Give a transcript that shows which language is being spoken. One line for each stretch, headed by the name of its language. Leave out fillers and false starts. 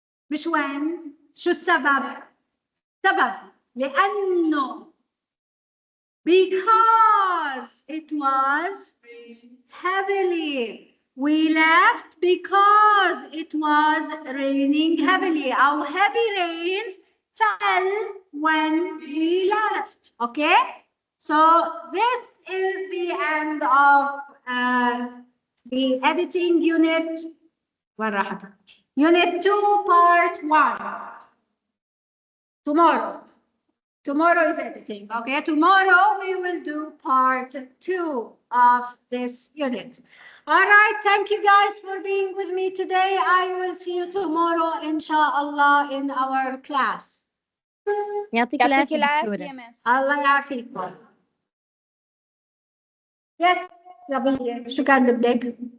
Arabic: مش وين؟ شو السبب؟ سبب لأنه
English: because it was heavily. We left because it was raining heavily. Our heavy rains fell when we left. Okay? So this is the end of the editing unit. Unit 2, part 1. Tomorrow is editing. Okay, tomorrow we will do part 2 of this unit. All right, thank you guys for being with me today. I will see you tomorrow, inshallah, in our class.
Arabic: يعطيك يعطيك العافية العافية دكتورة. مس. الله يعافيكم. Yes, ربيع، شو كان بدك؟